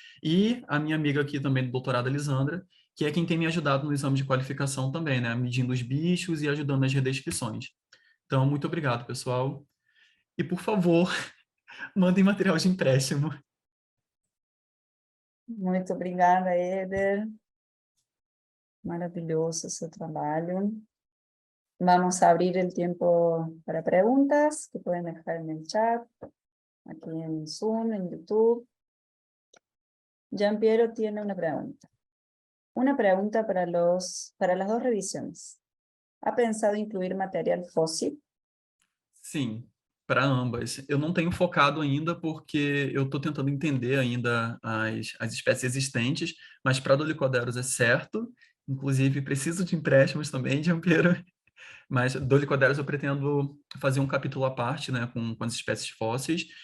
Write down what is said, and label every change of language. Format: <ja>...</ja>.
<pt>E a minha amiga aqui também do doutorado, Elisandra, que é quem tem me ajudado no exame de qualificação também, né, medindo os bichos e ajudando nas redescrições. Então, muito obrigado, pessoal. E, por favor, mandem material de empréstimo. Muito obrigada, Eder. Maravilhoso seu trabalho.</pt> <es>Vamos a abrir el tiempo para preguntas que pueden dejar en el chat, aquí en Zoom, en YouTube. Giampiero tiene una pregunta. Una pregunta para las dos revisiones. ¿Ha pensado incluir material fósil?</es> <pt>Sim, para ambas. Eu não tenho focado ainda porque eu estou tentando entender ainda as espécies existentes, mas para Dolichoderus é certo. Inclusive, preciso de empréstimos também, Giampiero. Mas Dolichoderus eu pretendo fazer um capítulo à parte, né, com as espécies fósseis.</pt>